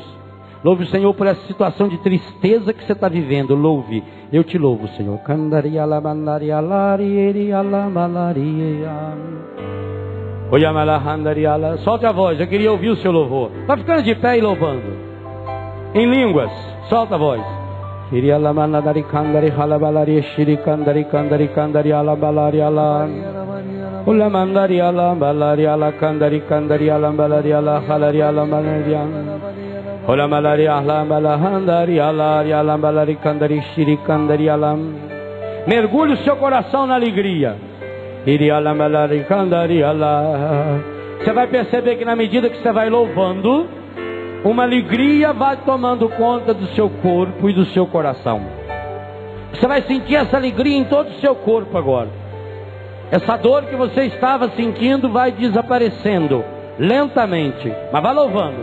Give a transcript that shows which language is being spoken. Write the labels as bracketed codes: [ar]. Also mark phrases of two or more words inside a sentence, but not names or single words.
[pt] Louve o Senhor por essa situação de tristeza que você está vivendo. Louve, eu te louvo, Senhor. Solte a voz, eu queria ouvir o seu louvor. Vai ficando de pé e louvando em línguas, solta a voz. Ula mandari ala balari ala kandari kandari ala balari ala halari ala balari ula malari ala balahandari ala balari kandari shiri kandari ala. Mergulhe o seu coração na alegria. Iri ala balari kandari ala. Você vai perceber que na medida que você vai louvando, uma alegria vai tomando conta do seu corpo e do seu coração. Você vai sentir essa alegria em todo o seu corpo agora. Essa dor que você estava sentindo vai desaparecendo lentamente, mas vai louvando.